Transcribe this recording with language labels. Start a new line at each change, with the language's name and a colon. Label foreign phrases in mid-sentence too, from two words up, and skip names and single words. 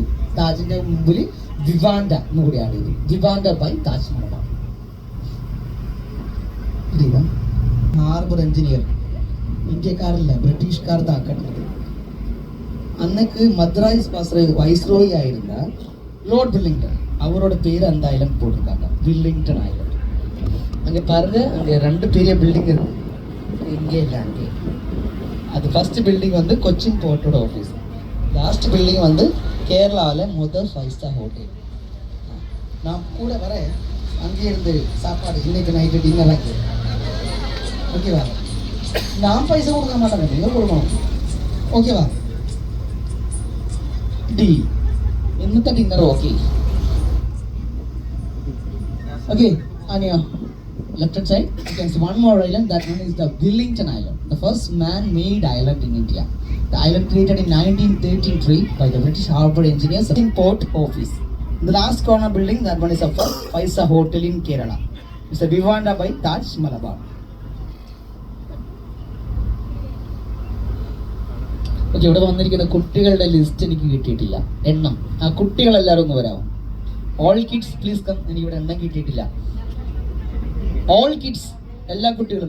Malayalam: താജിന്റെ മുമ്പിൽ വിവാൻഡ എന്ന് കൂടി ആഡ് ചെയ്തു. വിവാൻഡ ബൈ താജ് മലബാർ.
English: harbour engineer
Malayalam: ഇന്ത്യക്കാരല്ല, ബ്രിട്ടീഷുകാർ താക്കട്ടത്. അന്നക്ക് മദ്രാസ് വൈസ്രോയി ആയിരുന്ന ലോർഡ് വില്ലിംഗ്ടൺ,
Tamil: அவரோட பேர் அந்த ஐலண்ட் போட்டிருக்காங்க, வில்லிங்டன் ஐலண்ட். அங்கே பாருங்க, அங்கே 2 பெரிய பில்டிங் இருக்கு. இங்கே இல்லை, அங்கே. அது
English: first building
Tamil: வந்து கொச்சின் போர்ட்டோட ஆஃபீஸ்.
English: last building
Tamil: வந்து கேரளாவில் முதல்
English: 5 star hotel.
Tamil: நான் கூட வரேன், அங்கே இருந்து சாப்பாடு இன்னைக்கு
English: night dinner
Tamil: ஆக்கி. ஓகேவா? நான் பைசா கொடுக்க மாட்டேங்க, நீங்கள் கொடுக்கணும். ஓகேவா? டி
Malayalam: ഇന്നത്തെ ഡിന്നർ ഓക്കെ.
English: Okay, on your left hand side, you can see one more island. That one is the Wellington Island, the first man-made island in India. The island created in 1933 by the British Harbour Engineers in Port Office. The last corner building, that one is of a Faisa Hotel in Kerala. It's a Vivanda by Taj Malabar.
Malayalam: ഓക്കെ, ഇവിടെ വന്നിരിക്കുന്ന കുട്ടികളുടെ ലിസ്റ്റ് എനിക്ക് കിട്ടിയിട്ടില്ല, എണ്ണം. ആ കുട്ടികളെല്ലാവരും ഒന്ന് വരാമോ?
English: all kids please come.
Malayalam: എനിക്കിവിടെ എണ്ണം കിട്ടിയിട്ടില്ല.
English: all kids,
Malayalam: എല്ലാ കുട്ടികളും.